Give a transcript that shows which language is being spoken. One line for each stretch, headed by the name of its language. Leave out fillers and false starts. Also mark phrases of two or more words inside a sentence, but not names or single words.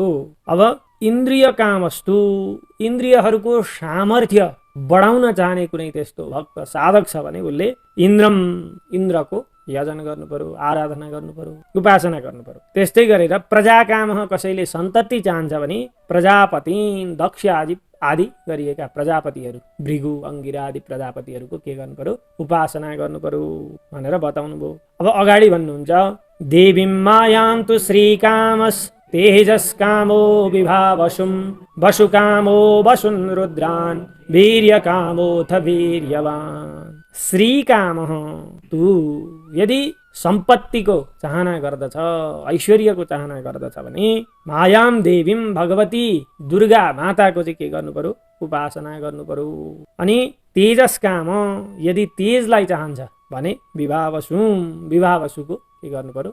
Nepali: अब इन्द्रिय कामस्तु इन्द्रियहरूको सामर्थ्य बढाउन चाहने कुनै त्यस्तो भक्त साधक छ भने उसले इन्द्रको यजन गर्नु पर्यो, आराधना गर्नु पर्यो, उपासना गर्नु पर्यो। त्यस्तै गरेर प्रजाकाम कसैले सन्तति चाहन्छ भने प्रजापति दक्ष आदि गरिएका प्रजापतिहरू भृगु अंगिरा आदि प्रजापतिहरूको के गर्नु पर्यो? उपासना गर्नु पर्यो भनेर बताउनु भयो। अब अगाडि भन्नुहुन्छ,
Sanskrit: देवीं मायां तु श्रीकामस् तेजस्कामो विभावसुं वसुकामो वसुन् रुद्रान् वीर्यकामोऽथ वीर्यवान्।
Nepali: श्रीकामः तु यदि सम्पत्तिको चाहना गर्दछ, ऐश्वर्यको चाहना गर्दछ भने
Sanskrit: मायाम देवीम
Nepali: भगवती दुर्गा माताको चाहिँ के गर्नु पर्यो? उपासना गर्नु पर्यो। अनि तेजस्काम यदि तेजलाई चाहन्छ भने विभावसुको के गर्नु पर्यो?